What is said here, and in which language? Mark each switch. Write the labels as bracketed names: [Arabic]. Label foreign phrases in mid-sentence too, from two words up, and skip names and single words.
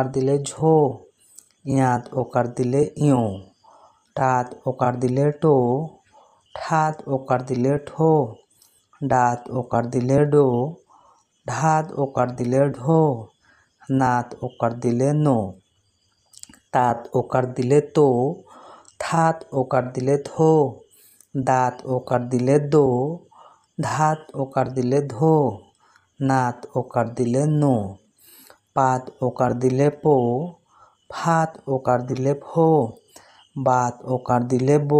[Bangla] দিলে ঝো, ইয়াত ওকার দিলে ইয়ো, টাত ওকার দিলে টো, ঠাত ওকার দিলে ঠো, ডাত ওকার দিলে ডো, ঢাত ওকার দিলে ঢো, নাত ওকার দিলে নো, তাত ওকার দিলে তো, থাত ওকার দিলে থো, দাঁত ওকার দিলে দো, ধাত ওকার দিলে ধো, নাত ওকার দিলে নো, পাত ওকার দিলে পো, ফাত ওকার দিলে ফো, বাত ওকার দিলে বো,